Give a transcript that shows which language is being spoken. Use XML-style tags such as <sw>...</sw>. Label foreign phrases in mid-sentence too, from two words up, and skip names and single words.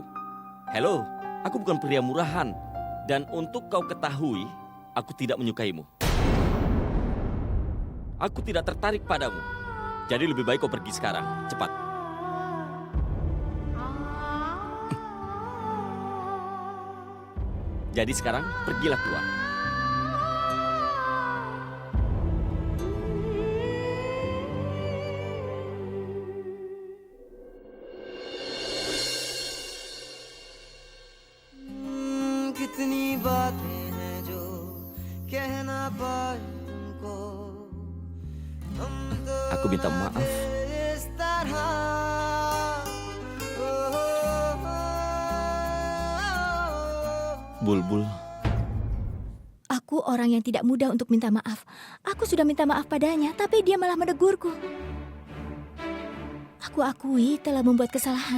<id>Halo, aku bukan pria murahan. Dan untuk kau ketahui, aku tidak menyukaimu. Aku tidak tertarik padamu. Jadi lebih baik kau pergi sekarang. Cepat. Jadi sekarang, pergilah keluar.</id> <hi>कितनी बातें हैं जो कह ना पाए तुमको हम तो</hi> <id>Aku minta maaf.</id> <hi>इस तरह Bulbul.</hi> <id>Aku orang yang tidak mudah untuk minta maaf. Aku sudah minta maaf padanya, tapi dia malah menegurku. Aku akui telah membuat kesalahan.</id>